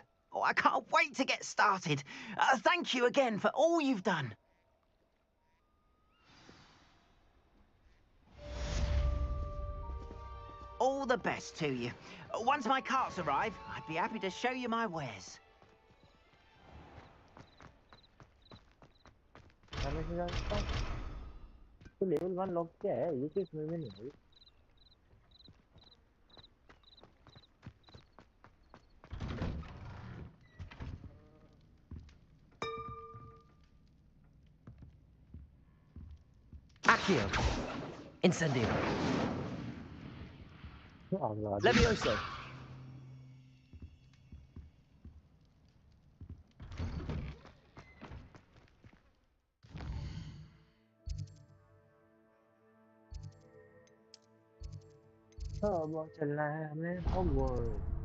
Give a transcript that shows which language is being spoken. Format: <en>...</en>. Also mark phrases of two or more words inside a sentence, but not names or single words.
<en>Oh, I can't wait to get started. Thank you again for all you've done. All the best to you. Once my carts arrive, I'd be happy to show you my wares.</en> <hi>तो</hi> <en>level 1 lock</en> <hi>क्या है? ये चीज समझ में नहीं आई।</hi> <en>Accio. Incendio. Levioso.</en> <hi>अब चलना है हमें हॉगवर्ट्स।</hi>